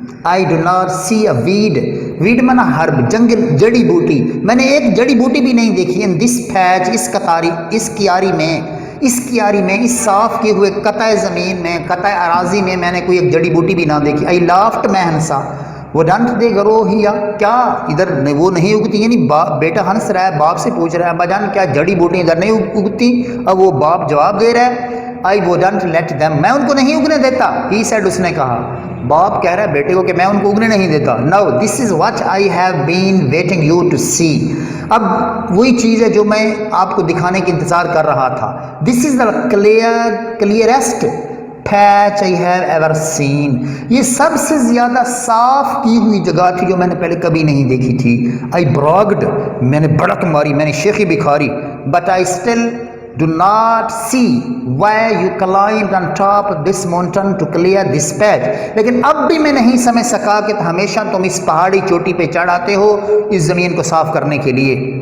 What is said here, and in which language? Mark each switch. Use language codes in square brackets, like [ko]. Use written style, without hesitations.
[en] I do not see a weed [ur] مانا herb جنگل جڑی بوٹی. میں نے ایک جڑی بوٹی بھی نہیں دیکھی. [en] in this patch [ur] اس کیاری میں اس صاف کیے ہوئے قطع زمین میں قطع اراضی میں میں نے کوئی ایک جڑی بوٹی بھی نہ دیکھی. [en] I laughed [ur] میں ہنسا. [en] وہ ڈنٹ دے گرو [ur] ہی کیا ادھر وہ نہیں اگتی. یعنی بیٹا ہنس رہا ہے باپ سے پوچھ رہا ہے ابا جان کیا جڑی بوٹی ادھر نہیں اگتی. اب وہ باپ جواب دے رہا ہے [en] I wouldn't let them. [ur] میں ان کو نہیں اگنے دیتا. [en] He said [ur] اس نے کہا. باپ کہہ رہا ہے بیٹے کو کہ میں ان کو اگنے نہیں دیتا. [en] Now this is what I have been waiting you to see. [ur] اب وہی چیز ہے جو میں آپ کو دکھانے کی انتظار کر رہا تھا. [en] This is the clearest patch I have ever seen. [ur] یہ سب سے زیادہ صاف کی ہوئی جگہ تھی جو میں نے پہلے کبھی نہیں دیکھی تھی. [en] I bragged. [ur] میں نے بڑک ماری میں نے شیخی بکھاری. [en] But I still do not see why you climbed on top of this mountain to clear this patch. [ur] لیکن اب بھی میں نہیں سمجھ سکا کہ ہمیشہ تم اس پہاڑی چوٹی پہ چڑھ آتے ہو اس زمین کو صاف کرنے کے لیے.